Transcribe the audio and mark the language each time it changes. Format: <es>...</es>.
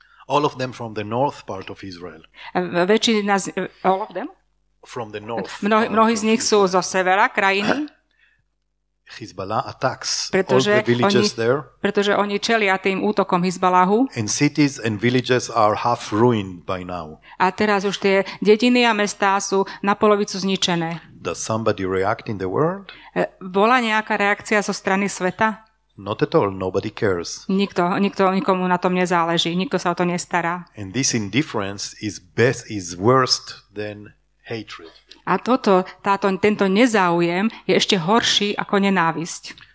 <en>All of them from the north part of Israel.</en> <sk>Väčšina</sk> <en>all of them? From the north.</en> <sk>Mnohí z nich sú zo severa krajiny.</sk> <en>Hezbollah attacks all the villages there.</en> <sk>Pretože oni čelia tým útokom Hezballahu.</sk> <en>And cities and villages are half ruined by now.</en> <sk>A teraz už tie dediny a mestá sú na polovicu zničené.</sk> <en>Does somebody react in the world?</en> <sk>Bola nejaká reakcia zo strany sveta?</sk> <en>Not at all. Nobody cares.</en> <sk>Nikomu na tom nezáleží. Nikto sa o to nestará.</sk> <en>And this indifference is worse than hatred.</en> <sk>A tento nezáujem je ešte horší ako nenávisť.</sk>